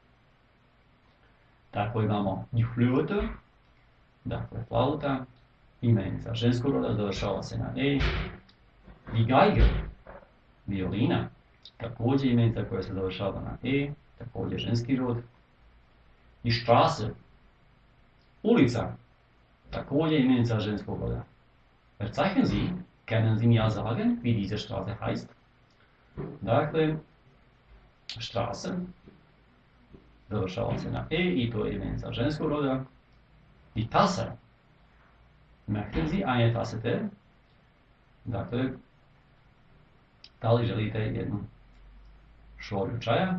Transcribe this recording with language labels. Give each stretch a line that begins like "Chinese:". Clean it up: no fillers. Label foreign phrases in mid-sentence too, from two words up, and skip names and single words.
Bosnian: Tako imamo
German: die Flöte,
Bosnian: dakle flauta, imenica ženskog roda završava se na e.
German: Die Geige,
Bosnian: violina, također imenica koja se završava na e, također ženski rod.
German: Die Straße,
Bosnian: ulica, također imenica ženskog roda.
German: Verzeichnen Sie, können Sie mir sagen, wie diese Straße heißt?
Bosnian: Dakle, Straßen, završava se na E i to je imenica ženskog roda.
German: I Tasse, möchten Sie eine Tasse Tee?
Bosnian: Dakle, da li želite jednu šolju čaja?